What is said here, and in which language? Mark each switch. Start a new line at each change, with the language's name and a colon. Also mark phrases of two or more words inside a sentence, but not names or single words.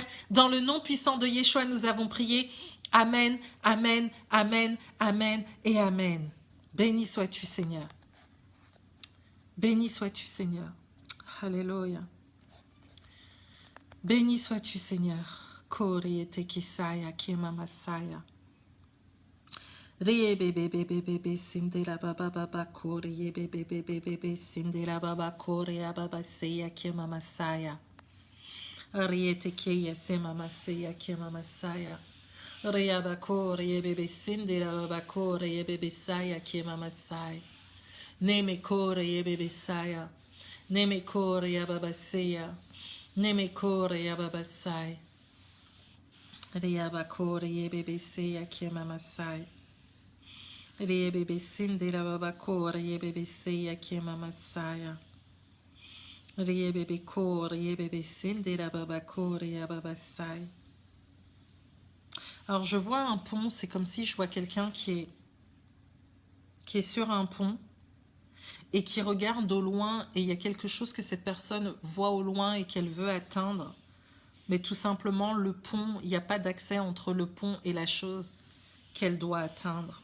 French: Dans le nom puissant de Yeshua, nous avons prié. Amen, amen, amen, amen et amen. Béni sois-tu, Seigneur. Béni sois-tu, Seigneur. Alléluia. Béni sois-tu, Seigneur. Kori ete kisaya kima masaya. Rie bebe bebe bebe sindela baba baba kori bebe bebe bebe sindela baba kori baba seya kima masaya. Rie ete keya sema masaya kima masaya. Reabakore bebe sindira babakore bebe saya kema masai. Neme kore bebe saya. Neme kore yababaseya. Neme kore yababasai. Reabakore bebe seya kema masai. Rebebe sindira babakore bebe seya kema masaya. Rebebe kore bebe sindira babakore yababasai. Alors je vois un pont, c'est comme si je vois quelqu'un qui est sur un pont et qui regarde au loin et il y a quelque chose que cette personne voit au loin et qu'elle veut atteindre. Mais tout simplement le pont, il n'y a pas d'accès entre le pont et la chose qu'elle doit atteindre.